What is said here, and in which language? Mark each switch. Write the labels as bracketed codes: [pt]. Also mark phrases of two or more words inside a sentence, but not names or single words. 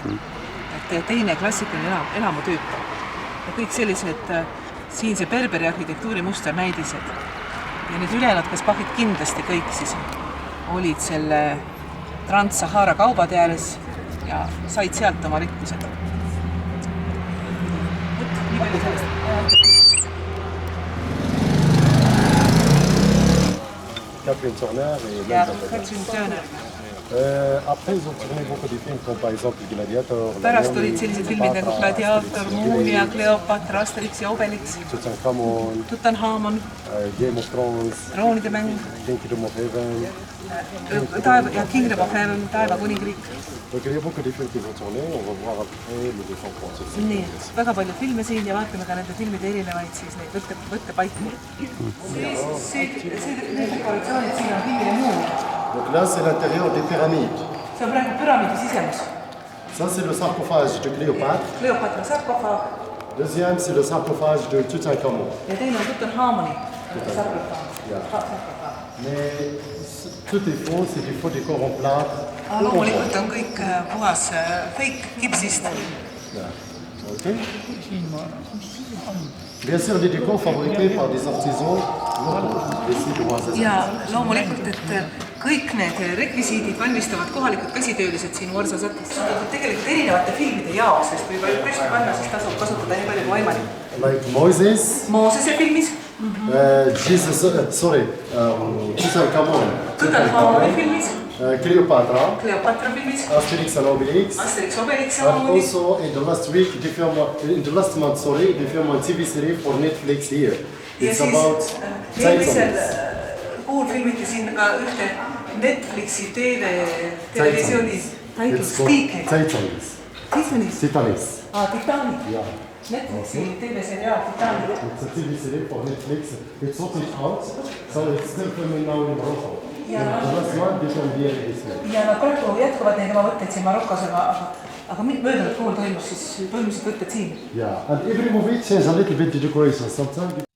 [et] Et teine klassikaline elamutüüp. Ja kõik sellised siinse berberi arhitektuuri musternäidised. Ja nüüd ülejäänud kasbahid kindlasti kõik siis olid selle Trans-Sahara kaubade ääres ja said sealt oma rikkused. Nii palju sellest. [fr] Catherine Turner et Catherine Turner. Après, ils ont tourné beaucoup de films comme par exemple Gladiator. [et] Pärast olid sellised filmid nagu Gladiator, Mumia, Cleopatra, Asterix ja Obelix, Tutankhamon, Game of Thrones, Troonide mäng, Kingdom of Heaven. Ja Kingdom of Heaven, Taeva kuningriik. [fr] Donc il y a beaucoup de films qui vont tourner, on va voir après le défend français. [et] Nii, väga palju filme siin ja vaatame ka nende filmide erinevaid siis neid võtte paika. See dekoratsioonid siin on filmide muu. [fr] Donc là, c'est l'intérieur des pyramides. [et] See on praegu püramiidi sisemus. [fr] Ça, c'est le sarcophage de Cléopâtre. [et] Cléopatra sarkofaag. [fr] Deuxième, c'est le sarcophage de Tutankhamon. [et] Ja teine on Tutankhamoni sarkofaag. [fr] Mais tout est faux, c'est des faux décors en plâtre. [et] Loomulikult on kõik puhas fake kipsist. Okay. [fr] Bien sûr, des décors fabriqués par des artisans locaux. [et] Ja loomulikult, et kõik need rekvisiidid valmistavad kohalikud käsitöölised siin Varsasatis. Tegelikult erinevate filmide jaoks, sest võib püsti panna, siis tasub kasutada nii palju kui võimalik. [en] Like Moses. [et] Moosese filmis. [en] Jesus, sorry, Tutankhamon. [et] Tutankhamoni filmis. Cleopatra. Cleopatra filmis. Asterix and Obelix. Asterix Obelix. [en] And also in the last week, in the last month, sorry, they filmed a TV series for Netflix here. It's about Titans. [et] Kuul filmiti siin ka ühte Netflixi televisiooni Titans. Titanic. Titanic. Netflixi TV-seriaal Titanic. [en] It's a TV series for Netflix. It's sorted out, so it's still filming now in Morocco. The last one, they filmed here this week. [et] Ja nad praegu jätkuvad neid oma võtteid siin Marokos, aga möödunud kuul toimus siis põhimõtteliselt võtted siin. [en] Yeah, and every movie changes a little bit the decoration sometimes.